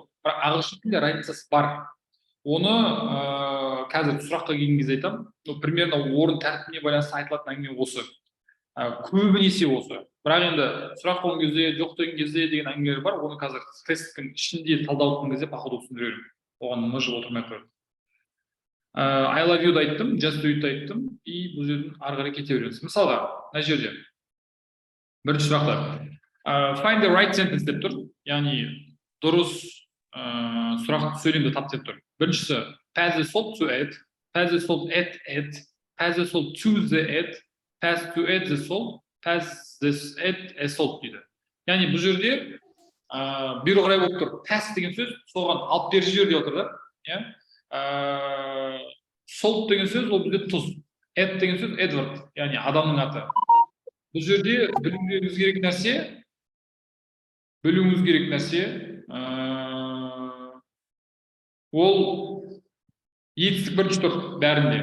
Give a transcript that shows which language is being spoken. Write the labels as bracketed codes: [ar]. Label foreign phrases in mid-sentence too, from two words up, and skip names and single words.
[kk] Бірақ ағылшын тілінде разницасы бар. Оны қазір сұраққа келген кезде айтамын. Примерно орын тәртібіне байланысты айтылатын әңгіме осы. көбінесе осы. Бірақ енді сұрақ болған кезде, жоқ деген кезде деген әңгімелер бар. Оны қазір тесттің ішінде талдау кезде походу түсіндірерім. Оған мыжып отырмай тұрады. [en] I love you'ды айттым, just do it'ты [kk] айттым, и бұл жерден ары қарай кете береміз. Мысалға, мына жерде бірінші сұрақта [en] find the right sentence [kk] деп тұр. Яғни дұрыс сұрақ сөйлемді тап деп тұр. [en] Біріншісі pass the salt to it, pass the salt at it, pass the salt to the it, pass to it the salt, pass this it a salt дейді. [kk] Яғни бұл жерде бері қарай болып тұр. Pass деген сөз соған алып бер жібер деп отыр да. Salt деген сөз ол бізде тұз. Эд деген сөз Эдвард, яғни адамның аты. Бұл жерде білуіңіз керек нәрсе, ол етістік бірінші тұр бәрінде.